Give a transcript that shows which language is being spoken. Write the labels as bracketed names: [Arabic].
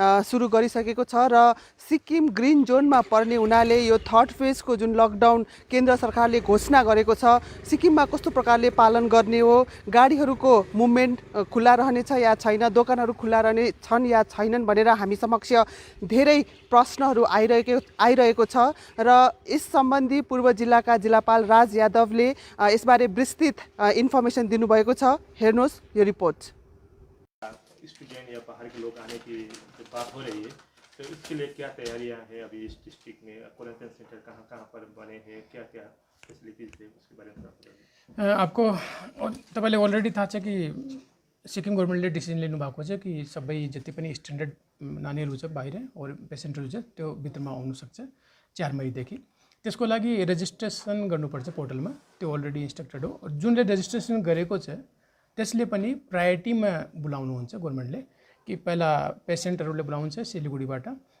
[Nepali] सुरु गरिसकेको छ र सिक्किम ग्रीन जोनमा पर्ने हुनाले यो थर्ड फेजको जुन लकडाउन केन्द्र सरकारले घोषणा गरेको छ सिक्किममा कस्तो प्रकारले पालन गर्ने हो, गाडीहरूको मुभमेन्ट खुला रहनेछ या छैन, दोकानहरू खुला रहने छन् या छैनन् भनेर हामी समक्ष धेरै प्रश्नहरू आइरहेको छ र यस सम्बन्धी पूर्व जिल्लाका जिल्लापाल राज यादवले यसबारे विस्तृत इन्फर्मेसन दिनुभएको छ। हेर्नुहोस् यो रिपोर्ट। [Hindi] स्टूडेंट या बाहर के लोग आने की बात हो रही है, तो इसके लिए क्या तैयारियां हैं अभी इस डिस्ट्रिक्ट में? क्वारंटाइन सेंटर कहाँ कहाँ पर बने हैं, क्या क्या फेसिलिटीज है उसके बारे में [Nepali] आपको तपाईँले अलरेडी थाहा छ कि सिक्किम गभर्मेन्टले डिसिजन लिनुभएको छ कि सबै जति पनि स्ट्यान्डर्ड नानीहरू छ बाहिर [Hindi] और [Nepali] पेसेन्टहरू छ त्यो भित्रमा आउनु सक्छ 4 मईदेखि। त्यसको लागि रेजिस्ट्रेसन गर्नुपर्छ पोर्टलमा, त्यो अलरेडी इन्स्ट्रक्टेड हो। जुनले रेजिस्ट्रेसन गरेको छ त्यसले पनि प्रायोरिटीमा बोलाउनुहुन्छ गभर्मेन्टले कि पहिला पेसेन्टहरूले बोलाउँछ सिलिगुडीबाट।